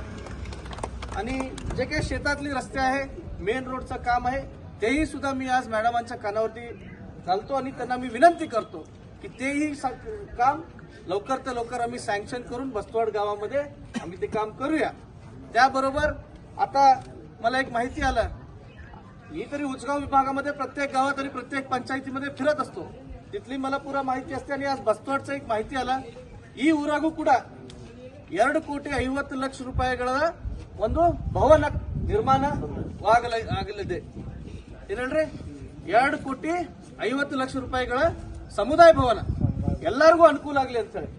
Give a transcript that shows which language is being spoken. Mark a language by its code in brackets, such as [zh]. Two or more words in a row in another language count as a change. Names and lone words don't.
[mr] आणि जे काही शेतातले रस्ते आहे, मेन रोडचं काम आहे, तेही सुद्धा मी आज मॅडमांच्या कानावरती घालतो आणि त्यांना मी विनंती करतो की तेही काम लवकर तर लवकर आम्ही सँक्शन करून बस्तवाड गावामध्ये आम्ही ते काम करूया. त्याबरोबर आता मला एक माहिती आलं, मी तरी उचगाव विभागामध्ये प्रत्येक गावात आणि प्रत्येक पंचायतीमध्ये फिरत असतो, तिथली मला पुरा माहिती असते. आणि आज बस्तवाडचं एक माहिती आला, [kn] ಈ ಊರಾಗೂ ಕೂಡ 2,50,00,000 ರೂಪಾಯಿಗಳ ಒಂದು ಭವನ ನಿರ್ಮಾಣವಾಗಲಿದೆ. ಏನಂದ್ರೆ 2,50,00,000 ರೂಪಾಯಿಗಳ ಸಮುದಾಯ ಭವನ ಎಲ್ಲರಿಗೂ ಅನುಕೂಲ ಆಗಲಿ ಅಂತ ಹೇಳಿ.